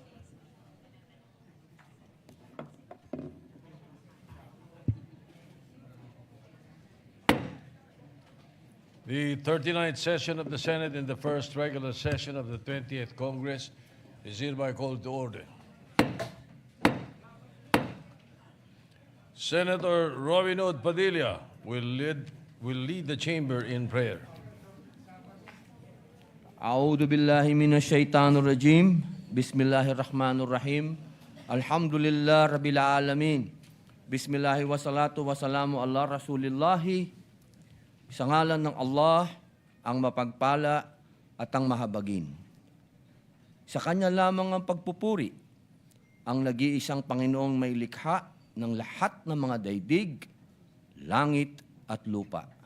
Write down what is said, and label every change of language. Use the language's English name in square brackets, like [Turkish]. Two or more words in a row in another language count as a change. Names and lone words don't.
[English] The 39th session of the Senate in the first regular session of the 20th Congress is hereby called to order. Senator Robin Hood Padilla will lead the chamber in prayer. [Arabic] أعوذ بالله من الشيطان الرجيم. بسم الله الرحمن الرحيم. الحمد لله رب العالمين. بسم الله والصلاة والسلام على رسول الله. [Filipino] Sa ngalan ng Allah, ang mapagpala at ang mahabagin. Sa Kanya lamang ang pagpupuri, ang nag-iisang Panginoong may likha ng lahat ng mga daigdig, langit at lupa.